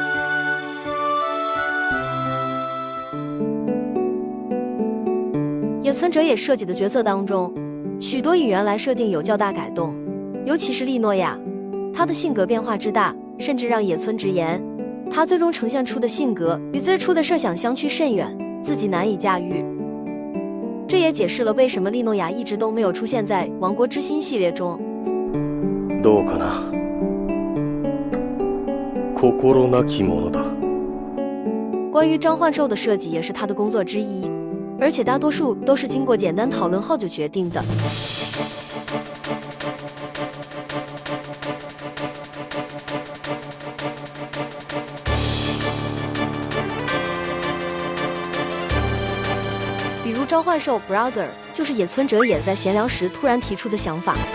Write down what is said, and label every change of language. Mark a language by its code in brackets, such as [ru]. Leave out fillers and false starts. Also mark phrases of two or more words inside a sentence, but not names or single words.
[zh] 野村哲也设计的角色当中，许多与原来设定有较大改动，尤其是利诺亚，她的性格变化之大，甚至让野村直言，她最终呈现出的性格与最初的设想相去甚远，自己难以驾驭。这也解释了为什么利诺亚一直都没有出现在《王国之心》系列中。 [ja] どうかな。心なきものだ。 [zh] 关于召唤兽的设计也是他的工作之一，而且大多数都是经过简单讨论后就决定的。比如召唤兽 Brother 就是野村哲也在闲聊时突然提出的想法。